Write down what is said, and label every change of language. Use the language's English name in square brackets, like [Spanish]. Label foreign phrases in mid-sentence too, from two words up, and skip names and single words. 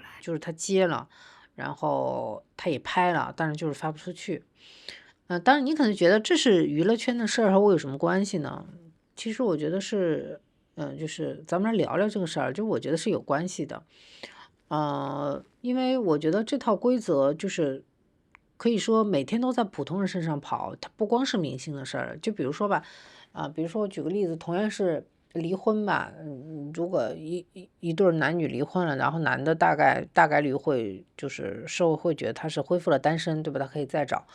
[Chinese] 就是他接了，然後他也拍了，但是就是發不出去。當然你可能覺得這是娛樂圈的事兒和我有什麼關係呢？其實我覺得是，就是咱們來聊聊這個事兒，就我覺得是有關係的。因為我覺得這套規則就是可以說每天都在普通人身上跑，它不光是明星的事兒。就比如說吧，比如說我舉個例子，同樣是離婚吧，如果一對男女離婚了，然後男的大概率會就是社会會覺得他是恢復了單身，對吧？他可以再找。